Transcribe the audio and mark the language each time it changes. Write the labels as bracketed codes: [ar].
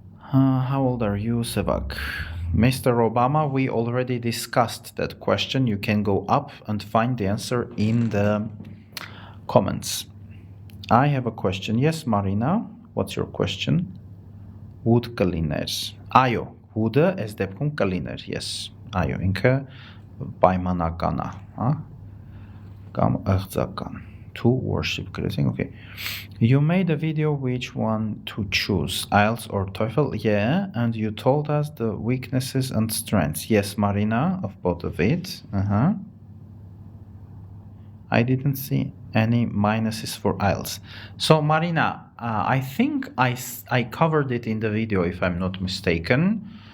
[en] How old are you, Sevak? Mr. Obama, we already discussed that question. You can go up and find the answer in the comments. I have a question. Yes, Marina, what's your question? Would [hy] կլիներ. Այո, would-ը այս դեպքում կլիներ. Yes, այո, ինքը պայմանական է, հա? Կամ ըղձական. [en] To worship. Okay. You made a video which one to choose, IELTS or TOEFL? Yeah, and you told us the weaknesses and strengths. Yes, Marina, of both of it. I didn't see any minuses for IELTS. So, Marina, I think I covered it in the video, if I'm not mistaken.